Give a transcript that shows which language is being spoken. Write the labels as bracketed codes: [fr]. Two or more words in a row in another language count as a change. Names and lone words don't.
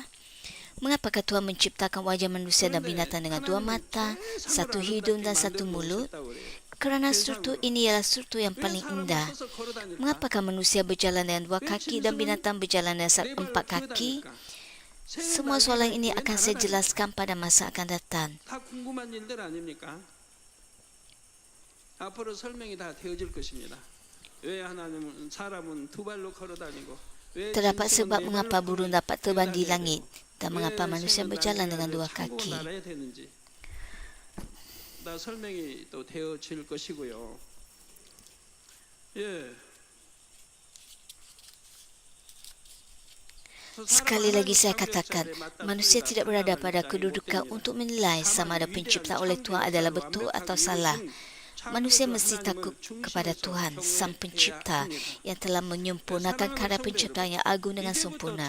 [ms] Mengapakah Tuhan menciptakan wajah manusia dan binatang dengan 2 mata, 1 hidung dan 1 mulut? Kerana struktur ini ialah struktur yang paling indah. Mengapakah manusia berjalan dengan 2 kaki dan binatang berjalan dengan 4 kaki? Semua soalan ini akan saya jelaskan pada masa akan datang. [ko] 다 궁금한 일들 아닙니까? 앞으로 설명이 다 되어질 것입니다. 왜 하나님은 사람은 2발로 걸어다니고 왜 [ms] Terdapat [ko] 짐승은 [ms] sebab [ko] 4발로 [ms] mengapa burung dapat terbang di [ko] 날아야 [ms] langit dan [ko] 되고, [ms] mengapa [ko] 왜 [ms] manusia [ko] 새는 [ms] berjalan [ko] 날아야 [ms] dengan [ko] 되고, [ms] 2 [ko] 천국을 [ms] kaki. [ko] 날아야 되는지 다 설명이 또 되어질 것이고요. 예. [ms] Sekali lagi saya katakan, manusia tidak berada pada kedudukan untuk menilai sama ada penciptaan oleh Tuhan adalah betul atau salah. Manusia mesti takut kepada Tuhan, Sang Pencipta, yang telah menyempurnakan karya penciptaan yang agung dengan sempurna.